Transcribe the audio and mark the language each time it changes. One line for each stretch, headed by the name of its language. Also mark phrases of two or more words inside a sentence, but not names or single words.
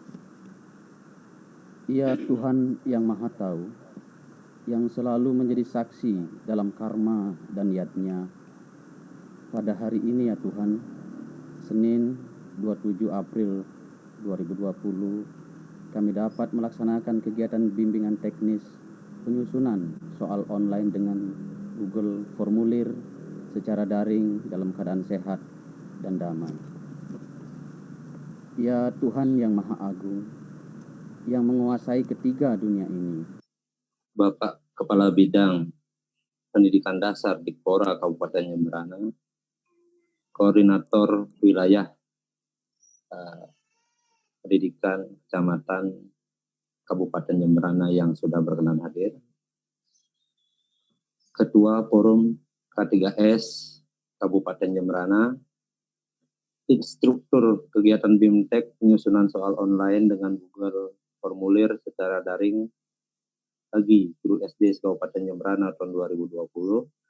Indonesian: Ya Tuhan yang Maha Tahu, yang selalu menjadi saksi dalam karma dan niatnya, pada hari ini ya Tuhan, Senin 27 April 2020, kami dapat melaksanakan kegiatan bimbingan teknis penyusunan soal online dengan Google Formulir secara daring dalam keadaan sehat dan damai. Ya Tuhan yang Maha Agung, yang menguasai ketiga dunia ini, Bapak Kepala Bidang Pendidikan Dasar Dikpora Kabupaten Jembrana, Koordinator Wilayah Pendidikan Kecamatan Kabupaten Jembrana yang sudah berkenan hadir, Ketua Forum K3S Kabupaten Jembrana, instruktur kegiatan BIMTEK penyusunan soal online dengan Google Formulir secara daring bagi guru SD Kabupaten Jembrana tahun 2020,